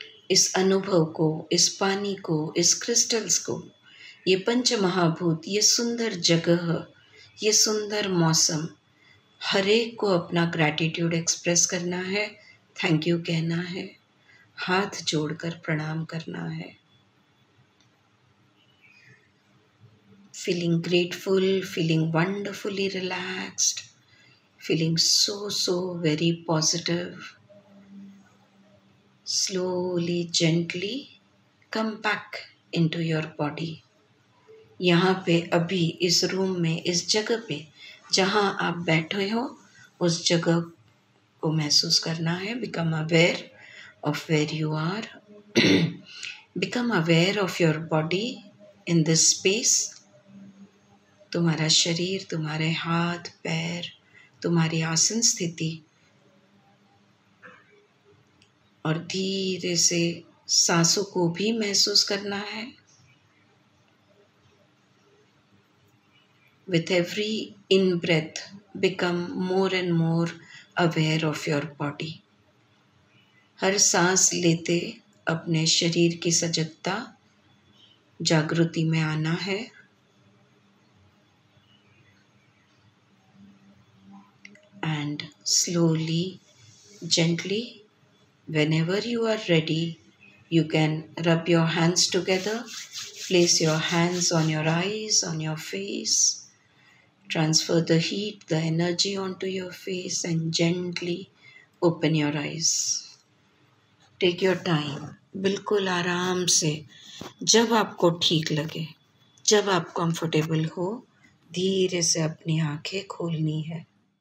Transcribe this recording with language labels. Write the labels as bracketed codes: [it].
[hi] इस अनुभव को, इस पानी को, इस क्रिस्टल्स को, ये पंच महाभूत, ये सुंदर जगह, ये सुंदर मौसम, हर एक को अपना [en] gratitude express [hi] करना है. [en] thank you [hi] कहना है. हाथ जोड़कर प्रणाम करना है. [en] feeling grateful, feeling wonderfully relaxed, feeling so very positive. Slowly, gently come back into your body. [hi] यहाँ पे अभी इस रूम में, इस जगह पे जहाँ आप बैठे हो, उस जगह को महसूस करना है. [en] Become aware of where you are. Become aware of your body in this space. [hi] तुम्हारा शरीर, तुम्हारे हाथ पैर, तुम्हारी आसन स्थिति, और धीरे से सांसों को भी महसूस करना है. [en] With every in-breath, become more and more aware of your body. [hi] हर सांस लेते अपने शरीर की सजगता, जागृति में आना है. [en] And slowly, gently, whenever you are ready, you can rub your hands together, place your hands on your eyes, on your face, transfer the heat, the energy onto your face and gently open your eyes. Take your time, [hi] बिल्कुल आराम से, जब आपको ठीक लगे, जब आप comfortable हो, धीरे से अपनी आंखें खोलनी है.